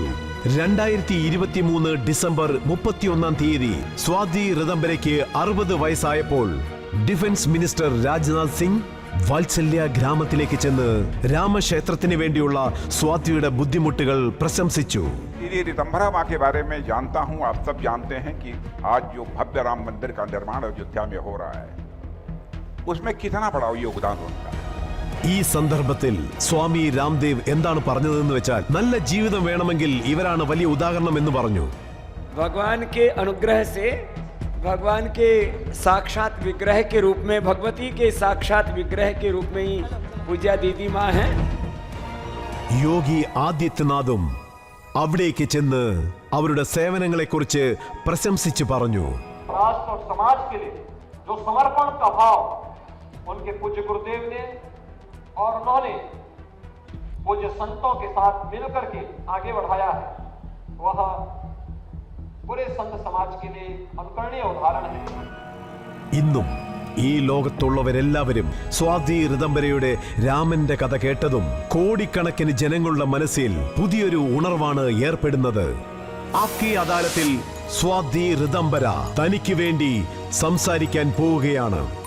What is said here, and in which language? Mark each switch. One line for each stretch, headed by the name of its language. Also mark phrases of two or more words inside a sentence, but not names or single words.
Malayalam: 2023 ഡിസംബർ 31-ാം തീയതി സ്വാതി റിതംബരയ്ക്ക് 60 വയസ്സായപ്പോൾ
English: defence minister
Malayalam: രാജ്നാഥ് സിംഗ് വാത്സല്യ ഗ്രാമത്തിലേക്ക് ചെന്ന് രാമക്ഷേത്രത്തിന് വേണ്ടിയുള്ള സ്വാതിയുടെ ബുദ്ധിമുട്ടുകൾ പ്രശംസിച്ചു.
Hindi: रितंभरा माँ के बारे में जानता हूँ. आप सब जानते हैं कि आज जो भव्य राम मंदिर का निर्माण अयोध्या में हो रहा है, उसमें कितना बड़ा योगदान उनका.
Malayalam: ഈ സന്ദർഭത്തിൽ സ്വാമി രാംദേവ് എന്താണ് പറഞ്ഞതെന്ന് വെച്ചാൽ, നല്ല ജീവിതം വേണമെങ്കിൽ ഇവരാണ് വലിയ ഉദാഹരണം എന്ന് പറഞ്ഞു.
Hindi: भगवान के अनुग्रह से, भगवान के साक्षात विग्रह के रूप में, भगवती के साक्षात विग्रह के रूप में ही पूज्या दीदी माँ हैं.
Malayalam: യോഗി ആദിത്യനാഥും അവിടേക്ക് ചെന്ന് അവരുടെ സേവനങ്ങളെക്കുറിച്ച് പ്രശംസിച്ചു പറഞ്ഞു.
Hindi: राष्ट्र और समाज के लिए जो समर्पण का भाव उनके पूज्य गुरुदेव ने और उन्होंने पूज्य संतों के साथ मिलकर के आगे बढ़ाया है, वह पूरे संत समाज के लिए अनुकरणीय उदाहरण है.
Malayalam: ഇന്നും ഈ ലോകത്തുള്ളവരെല്ലാവരും സ്വാതി റിതംബരയുടെ രാമന്റെ കഥ കേട്ടതും കോടിക്കണക്കിന് ജനങ്ങളുടെ മനസ്സിൽ പുതിയൊരു ഉണർവാണ് ഏർപ്പെടുന്നത്. ആപ്കെ അദാലത്തിൽ സ്വാതി റിതംബര തനിക്ക് വേണ്ടി സംസാരിക്കാൻ പോവുകയാണ്.